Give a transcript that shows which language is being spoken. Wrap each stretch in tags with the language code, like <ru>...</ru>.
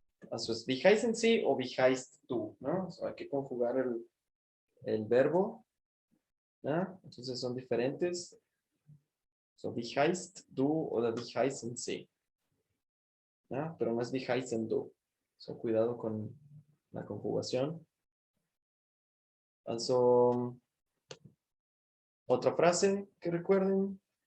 <de>Es wie heißen Sie o wie heißt du, ¿no?</de> <es>Hay que conjugar el verbo, ¿no? Entonces son diferentes.</es> <de>Wie heißt du oder wie heißen Sie, ¿no?</de> <es>Pero no es</es> <de>wie heißen du.</de> <es>Cuidado con la conjugación. Also, otra frase que recuerden.</es>